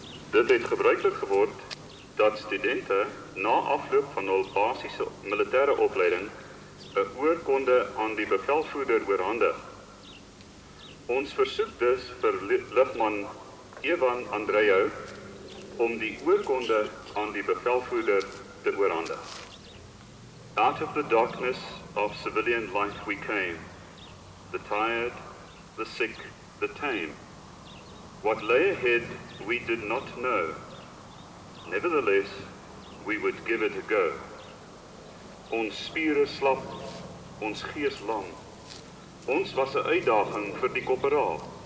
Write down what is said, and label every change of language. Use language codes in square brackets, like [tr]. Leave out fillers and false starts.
[af] Dit het gebruiklik geword dat studente na afloop van hul basiese militêre opleiding 'n oorkonde aan die bevelvoerder oorhandig. Ons versoek dus vir lugman Evan Andreu om die oorkonde aan die bevelvoerder te oorhandig. [en] Out of the darkness of civilian life we came, the tired, the sick, the tame. What lay ahead we did not know. Nevertheless, we would give it a go. [af] Ons spiere slap, ons gees lam. Ons was 'n uitdaging vir die korporaal.